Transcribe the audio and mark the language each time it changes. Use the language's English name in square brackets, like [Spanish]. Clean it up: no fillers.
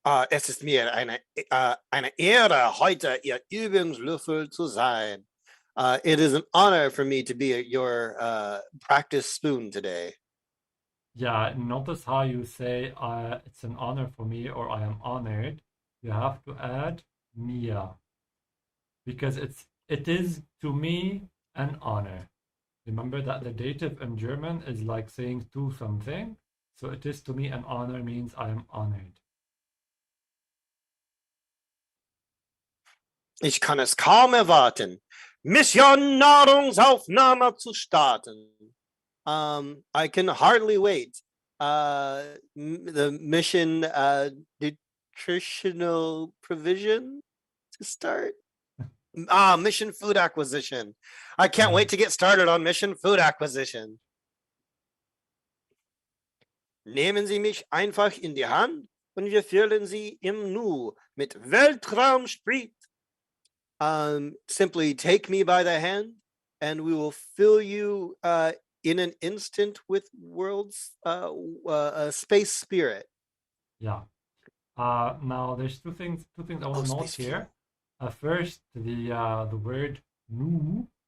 [German] Es ist mir eine Ehre, heute Ihr Übungslöffel zu sein. [English] It is an honor for me to be your practice spoon today. Yeah, notice how you say it's an honor for me or I am honored. You have to add mir because it is to me an honor. Remember that the dative in German is like saying to something. So it is to me an honor means I am honored. [German] Ich kann es kaum erwarten, Mission Nahrungsaufnahme zu starten. [English] I can hardly wait. The mission nutritional provision to start. Mission food acquisition. I can't wait to get started on mission food acquisition. [German] Nehmen Sie mich einfach in die Hand und wir füllen Sie im Nu mit Weltraumsprit. [English] Simply take me by the hand and we will fill you in an instant with world's space spirit. Yeah. Now there's two things I want to note here. First, the word nu.